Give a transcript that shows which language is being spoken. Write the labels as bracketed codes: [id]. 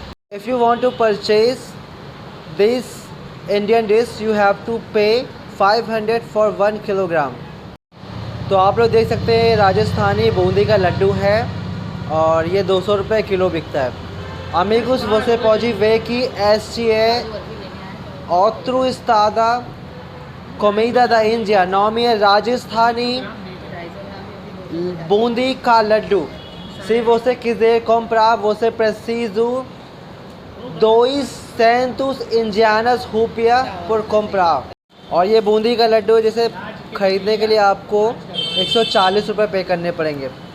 [en] If you want to purchase this Indian dish, you have to pay 500 for 1 kilogram. [hi] तो आप लोग देख सकते हैं राजस्थानी बूंदी का लड्डू है और ये 200 रुपये किलो बिकता है। [pt] Amigos, você pode ver que este é outro estado comida da Índia, nome é Rajasthani बूंदी का लड्डू। Se você quiser comprar, você precisa 200 indianas rupias por comprar। [hi] और ये बूंदी का लड्डू जैसे खरीदने के लिए आपको 140 रुपये पे करने पड़ेंगे।